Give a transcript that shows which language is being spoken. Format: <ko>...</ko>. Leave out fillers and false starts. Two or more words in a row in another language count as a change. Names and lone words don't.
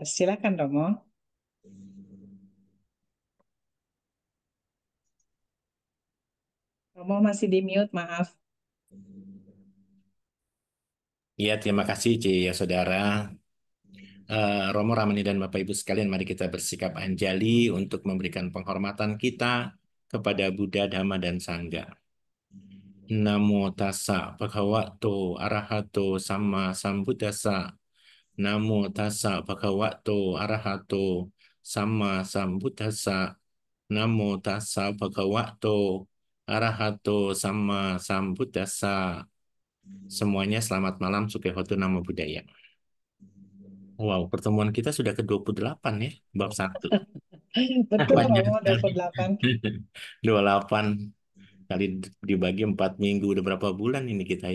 <id>Silakan Romo. Romo masih di mute, maaf. Ya, terima kasih, ya saudara. Romo Ramani dan Bapak Ibu sekalian, mari kita bersikap anjali untuk memberikan penghormatan kita kepada Buddha, Dhamma, dan Sangha.</id> <pi>Namo tassa bhagavato arahato sama sambuddhassa. Namo tassa bhagavato arahato sama sambuddhassa. Namo tassa bhagavato arahato sama sambuddhassa.</pi> <id>Semuanya selamat malam,</id> <pi>Sukehotu Namo Buddhaya.</pi> <id>Wow, pertemuan kita sudah ke-28 ya, bab 1. Betul Banyak Romo, sekali. 28. 28 kali dibagi 4 minggu, udah berapa bulan ini kita ya?</id>